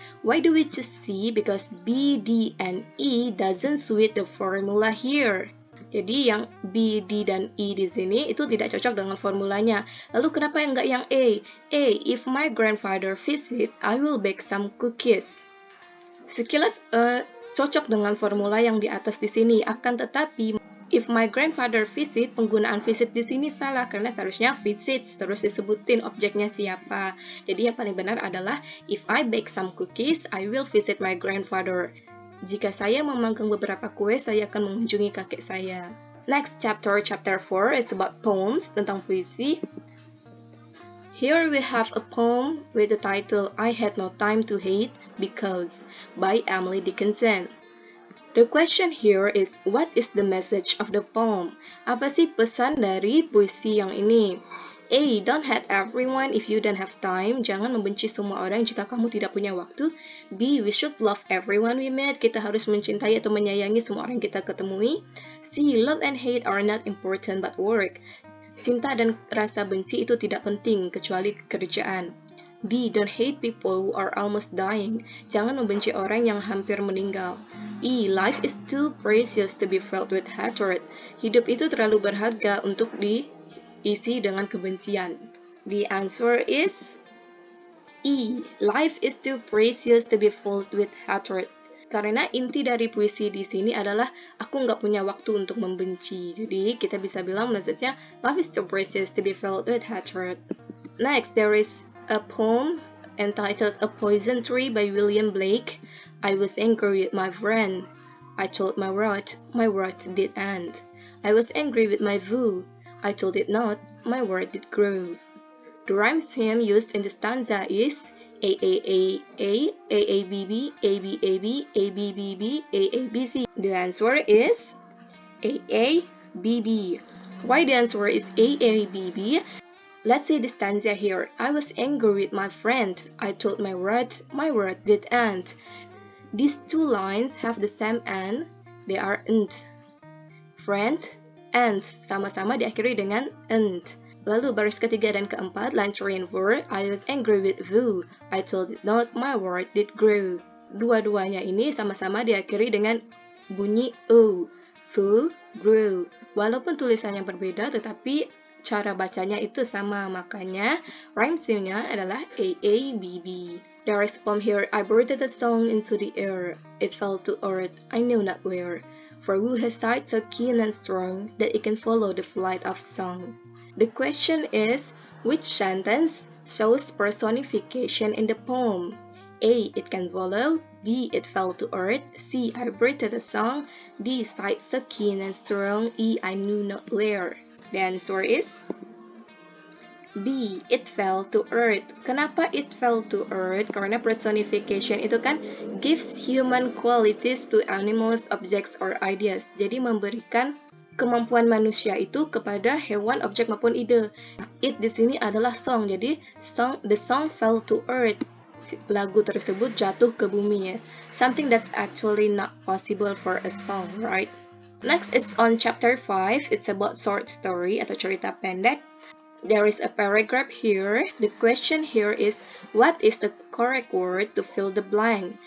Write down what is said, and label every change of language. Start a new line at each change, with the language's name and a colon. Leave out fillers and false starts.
English: Why do we choose C? Because B, D, and E doesn't suit the formula here.
Indonesian: Jadi yang B, D, dan E di sini itu tidak cocok dengan formulanya. Lalu kenapa enggak yang A?
English: A, if my grandfather visit, I will bake some cookies.
Indonesian: Sekilas cocok dengan formula yang di atas di sini. Akan tetapi,
English: if my grandfather visit,
Indonesian: penggunaan visit di sini salah karena seharusnya visits terus disebutin objeknya siapa. Jadi yang paling benar adalah
English: if I bake some cookies, I will visit my grandfather.
Indonesian: Jika saya memanggang beberapa kue, saya akan mengunjungi kakek saya.
English: Next chapter 4 is about poems,
Indonesian: tentang puisi.
English: Here we have a poem with the title I Had No Time to Hate Because by Emily Dickinson. The question here is, what is the message of the poem?
Indonesian: Apa sih pesan dari puisi yang ini?
English: A. Don't hate everyone if you don't have time.
Indonesian: Jangan membenci semua orang jika kamu tidak punya waktu.
English: B. We should love everyone we meet.
Indonesian: Kita harus mencintai atau menyayangi semua orang kita ketemui.
English: C. Love and hate are not important but work.
Indonesian: Cinta dan rasa benci itu tidak penting kecuali kerjaan. D.
English: Don't hate people who are almost dying.
Indonesian: Jangan membenci orang yang hampir meninggal.
English: E. Life is too precious to be filled with hatred.
Indonesian: Hidup itu terlalu berharga untuk diisi dengan kebencian.
English: The answer is E. Life is too precious to be filled with hatred.
Indonesian: Karena inti dari puisi di sini adalah aku nggak punya waktu untuk membenci. Jadi kita bisa bilang
English: message-nya life is too precious to be filled with hatred. Next, there is a poem entitled A Poison Tree by William Blake. I was angry with my friend. I told my wrath did end. I was angry with my view. I told it not, my word did grow. The rhyme scheme used in the stanza is A A A A A A B B A B A B A B B B A A B C. The answer is A A B B. Why the answer is A A B B? Let's say the stanza here. I was angry with my friend. I told my word did end. These two lines have the same end. They are end. Friend, end.
Indonesian: Sama-sama diakhiri dengan end. Lalu baris ketiga dan keempat,
English: line 3 and 4, I was angry with you. I told it not, my word did grow.
Indonesian: Dua-duanya ini sama-sama diakhiri dengan bunyi O. Fu, grow. Walaupun tulisannya berbeda, tetapi cara bacanya itu sama. Makanya, rhyme scheme-nya adalah A-A-B-B.
English: There is a poem here, I breathed a song into the air. It fell to earth, I know not where. For who has sight so keen and strong, that it can follow the flight of song. The question is, which sentence shows personification in the poem? A. It can follow. B. It fell to earth. C. I breathed a song. D. Sight so keen and strong. E. I knew not where. The answer is B. It fell to earth.
Indonesian: Kenapa
English: it fell to earth?
Indonesian: Karena
English: personification itu kan gives human qualities to animals, objects, or ideas.
Indonesian: Jadi memberikan kemampuan manusia itu kepada hewan, objek maupun ide. It di sini adalah song. Jadi
English: the song fell to earth.
Indonesian: Lagu tersebut jatuh ke bumi ya.
English: Something that's actually not possible for a song, right? Next is on chapter 5. It's about short story
Indonesian: atau cerita pendek.
English: There is a paragraph here. The question here is, what is the correct word to fill the blank?